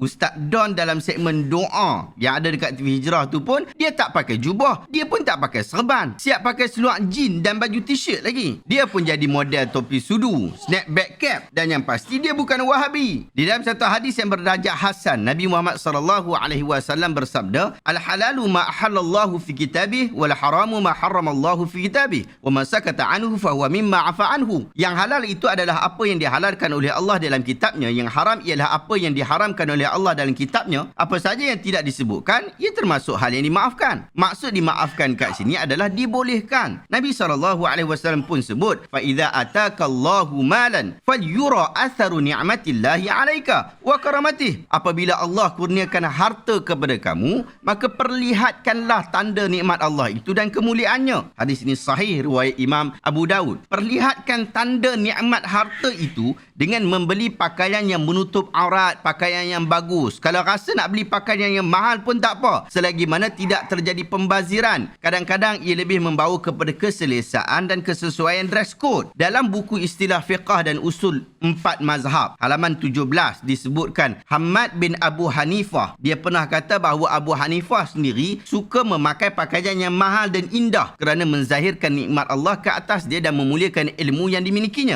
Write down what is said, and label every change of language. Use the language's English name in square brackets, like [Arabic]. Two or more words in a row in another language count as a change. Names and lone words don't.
[Malay] Ustaz Don dalam segmen doa yang ada dekat TV Hijrah tu pun, dia tak pakai jubah, dia pun tak pakai serban, siap pakai seluar jin dan baju t-shirt lagi. Dia pun jadi model topi sudu, [English] snapback cap [Malay] dan yang pasti dia bukan Wahabi. Di dalam satu hadis yang berdarjah hasan, Nabi Muhammad SAW bersabda, [Arabic] الحلال ما أحل الله في كتابه والحرام ما حرم الله في كتابه وما سكت عنه فهو مما عفا عنه. [Malay] Yang halal itu adalah apa yang dihalalkan oleh Allah dalam kitabnya, yang haram ialah apa yang diharamkan oleh Allah dalam kitabnya. Apa saja yang tidak disebutkan, ia termasuk hal yang dimaafkan. Maksud dimaafkan kat sini adalah dibolehkan. Nabi SAW pun sebut, [Arabic] فإذا آتاك الله مالا فلير أثر نعمة الله عليك وكرامته. [Malay] Apabila Allah kurniakan harta kepada kamu, maka perlihatkanlah tanda nikmat Allah itu dan kemuliaannya. Hadis ini sahih riwayat Imam Abu Daud. Perlihatkan tanda nikmat harta itu dengan membeli pakaian yang menutup aurat, pakaian yang bagus. Kalau rasa nak beli pakaian yang mahal pun tak apa, selagi mana tidak terjadi pembaziran. Kadang-kadang ia lebih membawa kepada keselesaan dan kesesuaian [English] dress code. [Malay] Dalam buku istilah fiqah dan usul 4 mazhab, halaman 17 disebutkan Hamad bin Abu Hanifah, dia pernah kata bahawa Abu Hanifah sendiri suka memakai pakaian yang mahal dan indah kerana menzahirkan nikmat Allah ke atas dia dan memuliakan ilmu yang dimilikinya.